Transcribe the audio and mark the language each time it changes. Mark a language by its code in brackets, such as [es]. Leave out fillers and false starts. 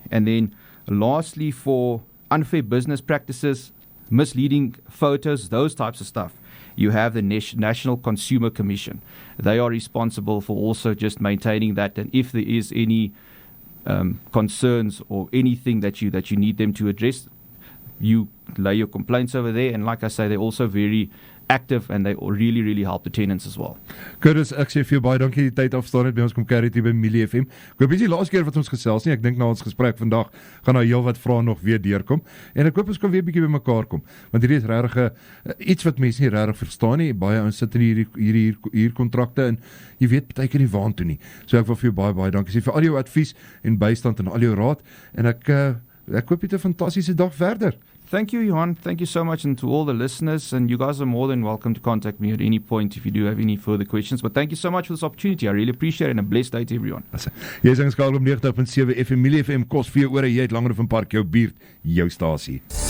[en] And then lastly, for unfair business practices, misleading photos, those types of stuff, you have the National Consumer Commission. They are responsible for also just maintaining that, and if there is any concerns or anything that you need them to address, you lay your complaints over there. And like I say, they're also very active, and they really, really help the tenants as well. [af] Curtis, ek sê vir jou baie dankie die tyd afstaan het by ons kom carry hier by Milie FM. Ek hoop dis die laaste keer wat ons gesels nie. Ek dink na ons gesprek vandag gaan daar heel wat vrae nog weer deurkom. En ek hoop ons kan weer 'n bietjie bymekaar kom. Want hierdie is regtig iets wat mense nie regtig verstaan nie. Baie ouens sit in hierdie kontrakte en jy weet baie keer nie waantoe nie. So ek wil vir jou baie dankie sê vir al jou advies en bystand en al jou raad. En ek hoop jy 'n fantastiese dag verder. [en] Thank you, Johan. Thank you so much, and to all the listeners. And you guys are more than welcome to contact me at any point if you do have any further questions. But thank you so much for this opportunity. I really appreciate it, and a blessed day to everyone. [af] Jy is ingeskakel op 90.7 FM, Milie FM, kos vir jou ore, jy het Langehoven Park, jou buurt, jou stasie.